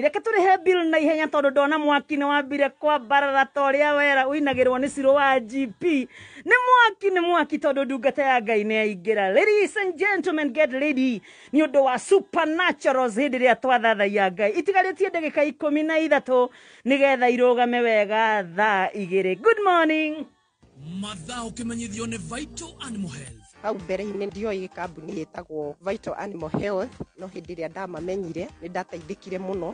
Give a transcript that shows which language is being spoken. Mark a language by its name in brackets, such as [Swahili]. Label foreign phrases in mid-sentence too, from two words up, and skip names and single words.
[Kikuyu] Reke turihe bill na ihenya tondu ndona mwaki ni wambire kwa barara toria wera uinagirwo ni Ciro wa GP. Ni mwaki tondu ndungata ya Ngai ni yaingira. [English] Ladies and gentlemen, get ready [Kikuyu] ni undu wa supernaturals hindi ria twathathaia Ngai. Itigaritie ndagika 13 nigetha irugame wega thaa 2. [English] Good morning. [Kikuyu] Mathaa ukimenyithio ni Vital Animal Health. Hau mbere-inĩ ndioi kambuni yetagwo Vital Animal Health, no hĩndĩ ĩrĩa ndamamenyire nĩ ndateithĩkire mũno.